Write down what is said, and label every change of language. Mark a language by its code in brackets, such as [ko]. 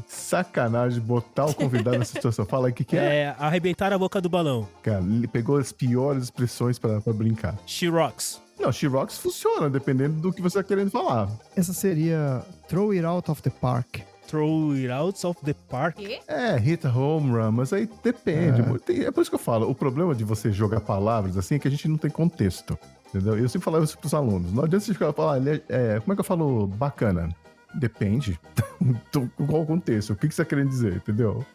[pt] Sacanagem botar o convidado nessa situação. Fala aí o que é. É, arrebentar a boca do balão. Cara, ele pegou as piores expressões pra brincar. [en] She rocks. [pt] Não, She-Rocks funciona, dependendo do que você tá querendo falar. Essa seria [en] throw it out of the park. Throw it out of the park. [pt] É, [en] hit a home run, [pt] mas aí depende. É por isso que eu falo, o problema de você jogar palavras assim é que a gente não tem contexto, entendeu? Eu sempre falava isso pros alunos. Não adianta você ficar falando, como é que eu falo bacana? Depende. Qual o contexto? O que você tá querendo dizer, entendeu?